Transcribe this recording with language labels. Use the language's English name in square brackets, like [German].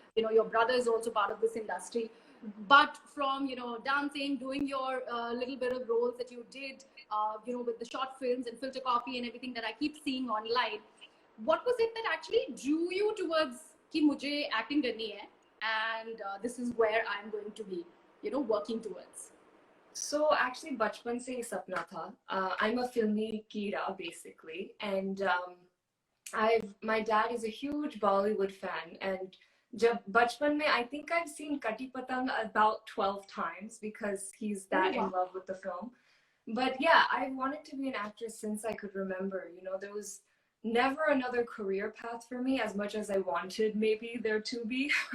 [English] You know, your brother is also part of this industry, but from, you know, dancing, doing your little bit of roles that you did, you know, with the short films and Filter Coffee and everything that I keep seeing online, what was it that actually drew you towards [Hindi] कि मुझे acting करनी है [English] and this is where I'm going to be, you know, working towards? So actually, [Hindi] बचपन से ही सपना था. [English] I'm a filmy Kira, basically, and my dad is a huge Bollywood fan, and [Hindi] जब बचपन में, [English] I think I've seen Kati Patang about 12 times because he's that in love with the film. But yeah, I wanted to be an actress since I could remember. You know, there was never another career path for me as much as I wanted maybe there to be.